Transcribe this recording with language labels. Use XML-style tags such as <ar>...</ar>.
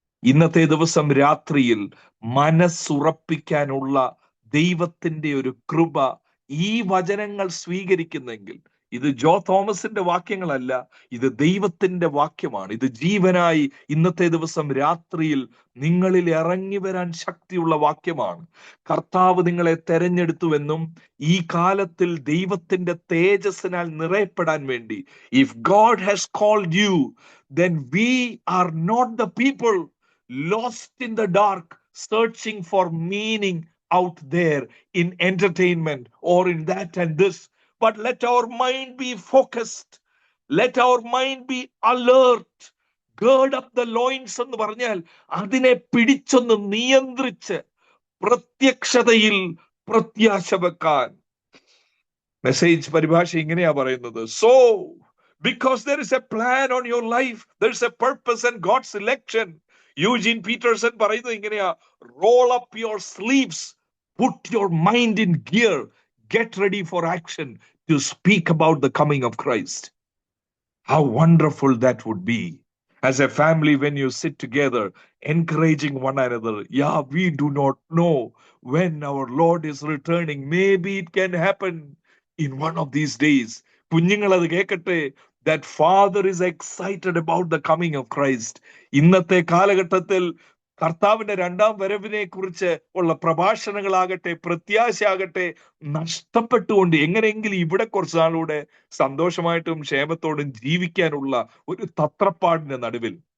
<ml>ഇന്നത്തെ ദിവസം രാത്രിയിൽ മനസ്സുറപ്പിക്കാനുള്ള ദൈവത്തിന്റെ ഒരു കൃപ ഈ വചനങ്ങൾ സ്വീകരിക്കുന്നെങ്കിൽ, ഇത് ജോ തോമസിന്റെ വാക്യങ്ങളല്ല, ഇത് ദൈവത്തിന്റെ വാക്യമാണ്. ഇത് ജീവനായി ഇന്നത്തെ ദിവസം രാത്രിയിൽ നിങ്ങളിൽ ഇറങ്ങി വരാൻ ശക്തിയുള്ള വാക്യമാണ്. കർത്താവ് നിങ്ങളെ തെരഞ്ഞെടുത്തുവെന്നും ഈ കാലത്തിൽ ദൈവത്തിന്റെ തേജസ്സിനാൽ നിറയപ്പെടാൻ വേണ്ടി,</ml> <en>If God has called you, then we are not the people lost in the dark searching for meaning out there in entertainment or in that and this, but let our mind be focused, let our mind be alert. Gird up the loins</en> <ml>എന്ന് പറഞ്ഞാൽ അതിനെ പിടിച്ചൊന്ന് നിയന്ത്രിച്ച് പ്രത്യക്ഷതയിൽ പ്രത്യാശ വെക്കാൻ. Message പരിഭാഷ ഇങ്ങനെയാ പറയുന്നത്,</ml> <en>So because there is a plan on your life, there is a purpose and God's election. Eugene Peterson</en> <ml>പറയുന്നത് ഇങ്ങനെയാ,</ml> <en>roll up your sleeves, put your mind in gear, get ready for action to speak about the coming of Christ. How wonderful that would be as a family when you sit together encouraging one another. Yeah, we do not know when our Lord is returning. Maybe it can happen in one of these days.</en> <ml>കുഞ്ഞുങ്ങൾ അത് കേൾക്കട്ടെ,</ml> <en>that father is excited about the coming of Christ.</en> <ml>ഇന്നത്തെ കാലഘട്ടത്തിൽ കർത്താവിന്റെ രണ്ടാം വരവിനെ കുറിച്ച് ഉള്ള പ്രഭാഷണങ്ങളാകട്ടെ, പ്രത്യാശയാകട്ടെ നഷ്ടപ്പെട്ടുകൊണ്ട് എങ്ങനെയെങ്കിലും ഇവിടെ കുറച്ച് നാളൂടെ സന്തോഷമായിട്ടും ക്ഷേമത്തോടും ജീവിക്കാനുള്ള ഒരു തത്രപ്പാടിന്റെ നടുവിൽ</ml>